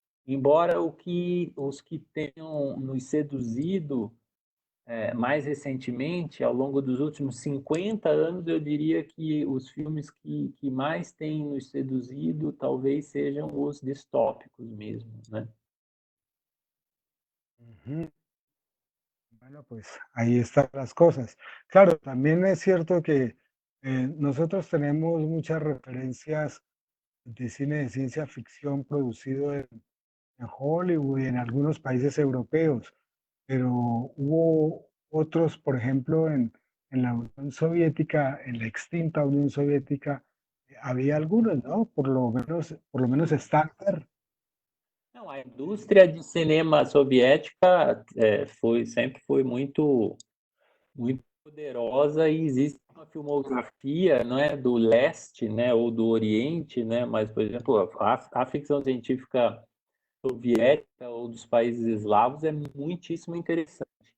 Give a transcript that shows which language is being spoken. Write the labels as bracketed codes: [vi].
[pt] Embora os que tenham nos seduzido mais recentemente, ao longo dos últimos 50 anos, eu diria que os filmes que mais têm nos seduzido talvez sejam os distópicos mesmo, né? Ujú. [es] Bueno, pues ahí están las cosas. Claro, también es cierto que nosotros tenemos muchas referencias de cine de ciencia ficción producido en Hollywood y en algunos países europeos, pero hubo otros, por ejemplo, en la Unión Soviética, en la extinta Unión Soviética, había algunos, ¿no? Por lo menos Stanker. [pt] Não, a indústria de cinema soviética sempre foi muito poderosa e existe uma filmografia, não é, do leste, né, ou do oriente, né, mas, por exemplo, a ficção científica soviética ou dos países eslavos é muitíssimo interessante.